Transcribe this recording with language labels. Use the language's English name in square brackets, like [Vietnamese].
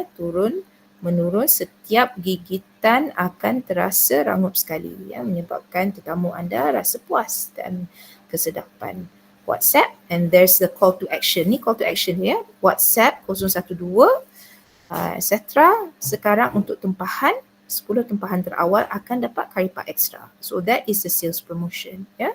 [Malay] Turun menurun, setiap gigitan akan terasa rangup sekali menyebabkan tetamu anda rasa puas dan kesedapan. [English] WhatsApp, and there's the call to action. Ni call to action WhatsApp 012 etc. [Malay] Sekarang untuk tempahan 10 tempahan terawal akan dapat kari pap extra. [English] So that is the sales promotion.